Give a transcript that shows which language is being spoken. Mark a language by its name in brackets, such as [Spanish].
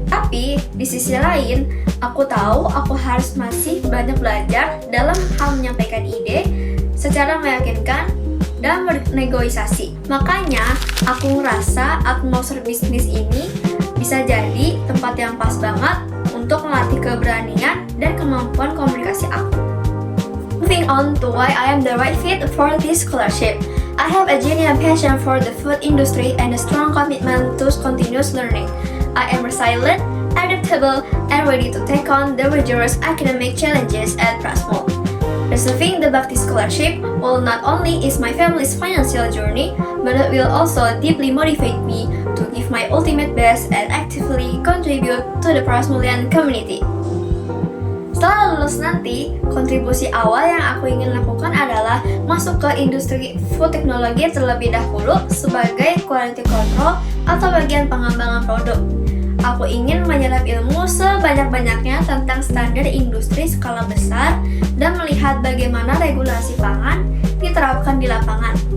[Indonesian] Tapi, di sisi lain, aku tahu aku harus masih banyak belajar dalam hal menyampaikan ide secara meyakinkan dan bernegosiasi. Makanya, aku ngerasa atmosfer bisnis ini bisa jadi tempat yang pas banget untuk melatih keberanian dan kemampuan komunikasi aku. [English] Moving on to why I am the right fit for this scholarship. I have a genuine passion for the food industry and a strong commitment to continuous learning. I am resilient, adaptable, and ready to take on the rigorous academic challenges at Prasmul. Receiving the Bhakti Scholarship will not only ease my family's financial journey, but it will also deeply motivate me to give my ultimate best and actively contribute to the Prasmulian community. [Indonesian] Setelah lulus nanti, kontribusi awal yang aku ingin lakukan adalah masuk ke industri food teknologi terlebih dahulu sebagai quality control atau bagian pengembangan produk. aku ingin menyerap ilmu sebanyak-banyaknya tentang standar industri skala besar dan melihat bagaimana regulasi pangan diterapkan di lapangan.